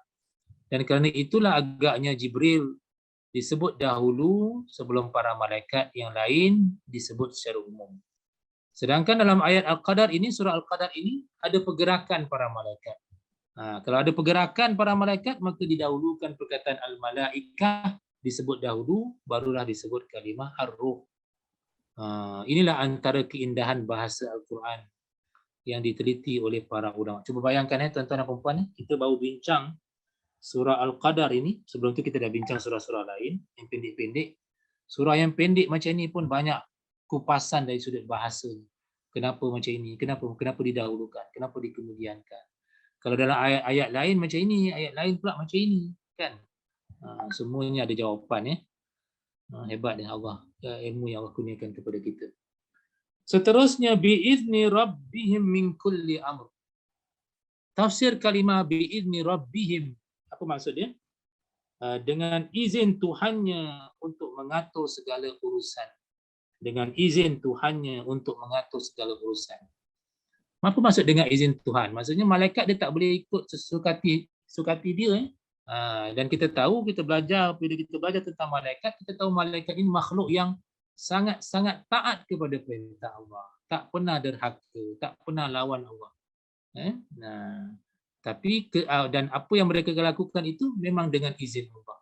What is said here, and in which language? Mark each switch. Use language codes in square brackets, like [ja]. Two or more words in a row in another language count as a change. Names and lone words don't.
[ms] Dan kerana itulah agaknya Jibril disebut dahulu sebelum para malaikat yang lain disebut secara umum. Sedangkan dalam ayat Al-Qadar ini, surah Al-Qadar ini, ada pergerakan para malaikat. Kalau ada pergerakan para malaikat, maka didahulukan perkataan Al-Malaikah, disebut dahulu, barulah disebut kalimah Ar-Ruh. Inilah antara keindahan bahasa Al-Quran yang diteliti oleh para ulama. Cuba bayangkan tuan-tuan dan puan-puan, kita baru bincang surah Al-Qadar ini. Sebelum tu kita dah bincang surah-surah lain yang pendek-pendek. Surah yang pendek macam ini pun banyak kupasan dari sudut bahasa. Kenapa macam ini? Kenapa didahulukan? Kenapa dikemudiankan? Kalau dalam ayat-ayat lain macam ini, ayat lain pula macam ini, kan? Semuanya ada jawapan. Hebat dia Allah, ilmu yang Allah kurniakan kepada kita. Seterusnya, [ar] بإذن ربهم من كل أمر. [ms] Tafsir kalimah [ar] بإذن ربهم, [ms] apa maksud dia? Dengan izin Tuhannya untuk mengatur segala urusan. Dengan izin Tuhannya untuk mengatur segala urusan. Apa maksud dengan izin Tuhan? Maksudnya malaikat dia tak boleh ikut sukati dia. Dan kita tahu, bila kita belajar tentang malaikat, kita tahu malaikat ini makhluk yang sangat-sangat taat kepada perintah Allah. Tak pernah derhaka, tak pernah lawan Allah. Tapi dan apa yang mereka lakukan itu memang dengan izin Allah.